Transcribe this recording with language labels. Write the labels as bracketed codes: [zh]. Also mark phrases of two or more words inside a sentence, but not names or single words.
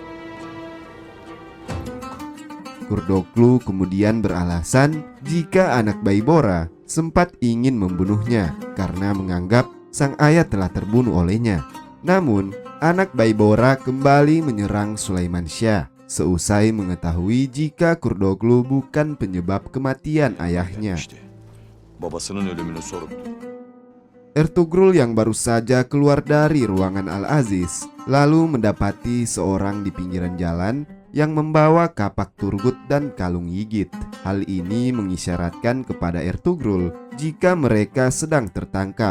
[id] Kurdoglu kemudian beralasan jika anak Baibora sempat ingin membunuhnya karena menganggap sang ayah telah terbunuh olehnya. Namun, anak Baibora kembali menyerang Sulaiman Syah seusai mengetahui jika Kurdoglu bukan penyebab kematian ayahnya. [tr] Babasının ölümünü soruptu. [id] Ertugrul yang baru saja keluar dari ruangan Al-Aziz lalu mendapati seorang di pinggiran jalan yang membawa kapak Turgut dan kalung Yigit. Hal ini mengisyaratkan kepada Ertugrul jika mereka sedang tertangkap.